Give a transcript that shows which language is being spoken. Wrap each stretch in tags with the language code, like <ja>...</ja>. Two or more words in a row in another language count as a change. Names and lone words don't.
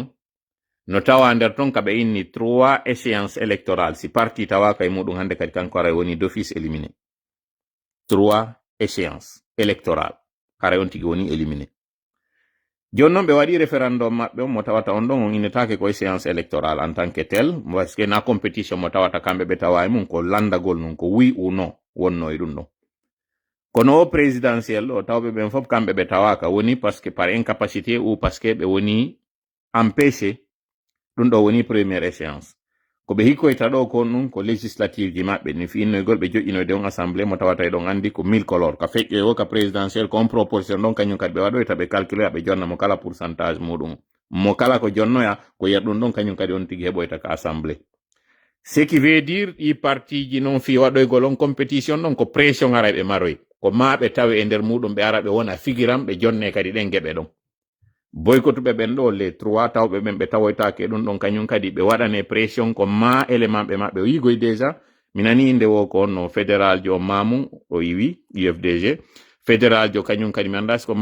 <ff>No tawa nder ton ka be inni</ff> <fr>3 échéances électorales</fr> <ff>si parti tawa kay mudum hande kadi kanko ara woni</ff> <fr>d'office éliminé. 3 échéances électorales</fr> <ff>kare on tigi woni éliminé. Jonnon be wadi référendum mabbe mo tawata on don on inetake ko</ff> <fr>échéance électorale en tant que tel parce que</fr> <ff>na compétition mo tawata kambe be tawa mun ko landagol non ko</ff> <fr>oui ou non</fr> <ff>wonno e dum don. kono présidentiel o tawɓe ɓen fof kamɓe ɓe tawaka woni</ff> <fr>parce que par incapacité ou parce que</fr> <ff>ɓe woni empêché ɗum ɗo woni</ff> <fr>première échéance</fr> <ff>ko ɓe hikkoyta ɗo kon ɗum ko législative ji maɓɓe ni finnoygol ɓe joƴƴinoyde on assemblée mo tawata e ɗon andi ko 1000 color ka feƴƴoy o ka présidentiel ko on proposition ɗon kañum kadi ɓe waɗoyta ɓe calculoya ɓe jonna mo kala pourcentage muɗum mo kala ko jonnoya ko yer ɗum ɗon kañum kadi on tigi heɓoyta ka assemblée</ff> <fr>ce qui veut dire</fr> <ff>ɗi parti ji noon fi waɗoygol on compétition ɗon ko pression ara ɓe maroy ko ma ɓe tawe e nder muɗum ɓe ara ɓe wona figiram ɓe jonne kadi ɗen geɓe ɗon boykotuɓe ɓen ɗo les 3 tawɓe ɓen ɓe tawoytake ɗum ɗon kañum kadi ɓe waɗane pression ko ma élément ɓe maɓɓe o yigoy déjà mi nani inde wo ko onno fédéral jo mamum o yiwi UFDG fédéral jo kañum kadi mi anda siko</ff>